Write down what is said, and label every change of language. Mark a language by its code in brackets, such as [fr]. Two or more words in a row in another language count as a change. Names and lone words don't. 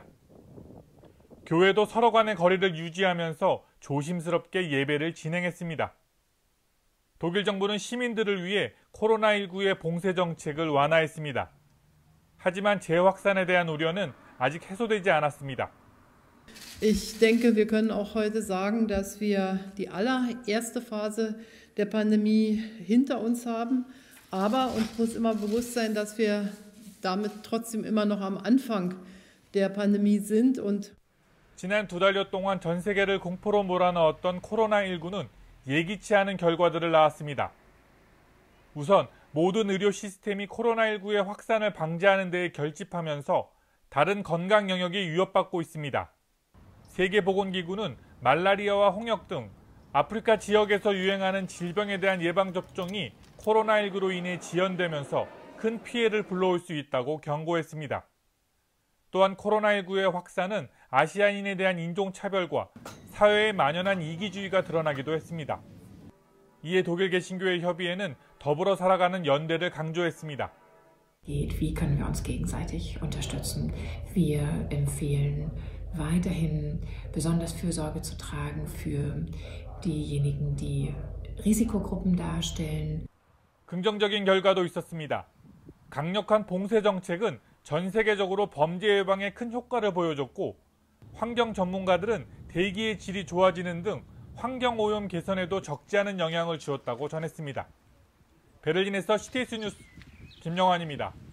[ko] 교회도 서로 간의 거리를 유지하면서 조심스럽게 예배를 진행했습니다. 독일 정부는 시민들을 위해 코로나19의 봉쇄 정책을 완화했습니다. 하지만 재확산에 대한 우려는 아직 해소되지 않았습니다. [de] Ich denke, wir können auch heute sagen, dass wir die allererste Phase der Pandemie hinter uns haben. Aber uns muss immer bewusst sein, dass wir damit trotzdem immer noch am Anfang der Pandemie sind. Und [ko] 지난 2달여 동안 전 세계를 공포로 몰아넣었던 코로나19는 예기치 않은 결과들을 낳았습니다. 우선 모든 의료 시스템이 코로나19의 확산을 방지하는 데에 결집하면서 다른 건강 영역이 위협받고 있습니다. 세계보건기구는 말라리아와 홍역 등 아프리카 지역에서 유행하는 질병에 대한 예방접종이 코로나19로 인해 지연되면서 큰 피해를 불러올 수 있다고 경고했습니다. 또한 코로나19의 확산은 아시아인에 대한 인종차별과 사회에 만연한 이기주의가 드러나기도 했습니다. 이에 독일 개신교회 협의회는 더불어 살아가는 연대를 강조했습니다. Wie können wir uns gegenseitig unterstützen? Wir empfehlen weiterhin besonders Fürsorge zu tragen für diejenigen, die Risikogruppen darstellen. 긍정적인 결과도 있었습니다. 강력한 봉쇄 정책은 전 세계적으로 범죄 예방에 큰 효과를 보여줬고 환경 전문가들은 대기의 질이 좋아지는 등 환경 오염 개선에도 적지 않은 영향을 주었다고 전했습니다. 베를린에서 CTS 뉴스 김영환입니다.